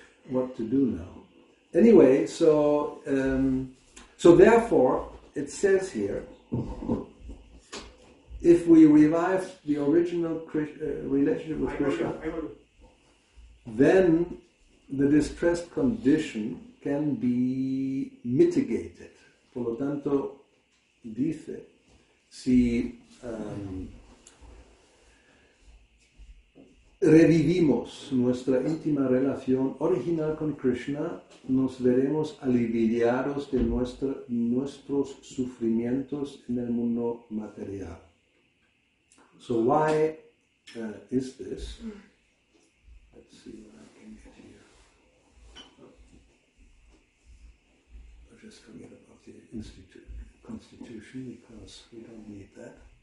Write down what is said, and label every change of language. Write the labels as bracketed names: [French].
[English] What to do now? Anyway, so therefore, it says here, if we revive the original relationship with Krishna, then the distressed condition can be mitigated. [Spanish] Por lo tanto, dice, si revivimos nuestra íntima relación original con Krishna, nos veremos aliviados de nuestros sufrimientos en el mundo material. [English] So why is this? Let's see what I can get here. I'll just forget about the constitution because we don't need that.